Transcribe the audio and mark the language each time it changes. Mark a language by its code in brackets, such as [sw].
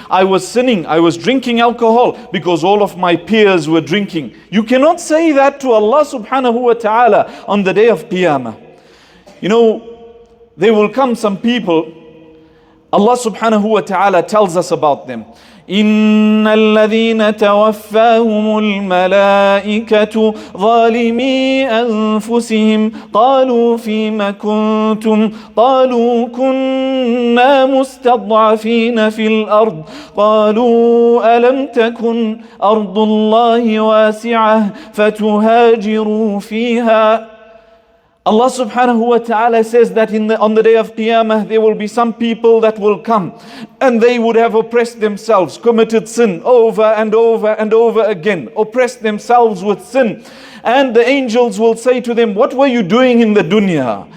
[en] I was sinning, I was drinking alcohol because all of my peers were drinking. You cannot say that to Allah subhanahu wa ta'ala on the day of Qiyamah. You know, there will come some people, Allah subhanahu wa ta'ala tells us about them. [ar] إن الذين توفاهم الملائكة ظالمي أنفسهم قالوا فيما كنتم قالوا كنا مستضعفين في الأرض قالوا ألم تكن أرض الله واسعة فتهاجروا فيها. [en] Allah subhanahu wa ta'ala says that on the day of Qiyamah there will be some people that will come and they would have oppressed themselves, committed sin over and over and over again, oppressed themselves with sin. And the angels will say to them, what were you doing in the dunya?